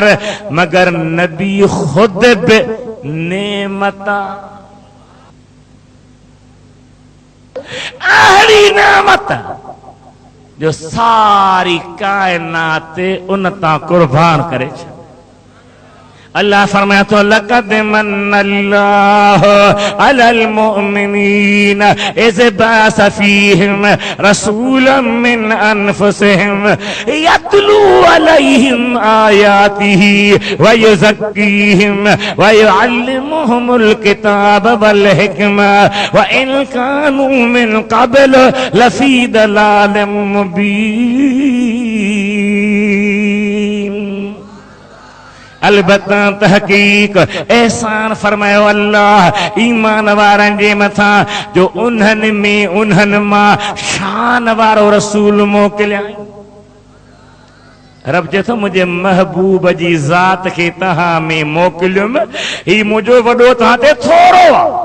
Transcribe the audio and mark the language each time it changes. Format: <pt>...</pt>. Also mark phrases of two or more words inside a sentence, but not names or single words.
<sd>मगर नबी ख़ुदि बि नेमत अहिड़ी नेमत जो सारी कायनात उन तां कुर्बान करे छॾ। अल्लाह फरमाया तो</sd> <ar>لقد منّ الله على المؤمنين إذ بعث فيهم رسولا من أنفسهم يتلو عليهم آياته ويزكيهم ويعلمهم الكتاب والحكمة وإن كانوا من قبل لفي ضلال مبين.</ar> <sd>अलबत्ता तहकीक एहसान फरमायो अल्लाह ईमान वारनि जे मथां जो उन्हनि में उन्हनि मां शान वारो रसूल मोकिलियाई। रब चए थो मुंहिंजे महबूब जी ज़ात खे तव्हां में मोकिलियुमि, ही मुंहिंजो वॾो तव्हां ते थोरो आहे।</sd>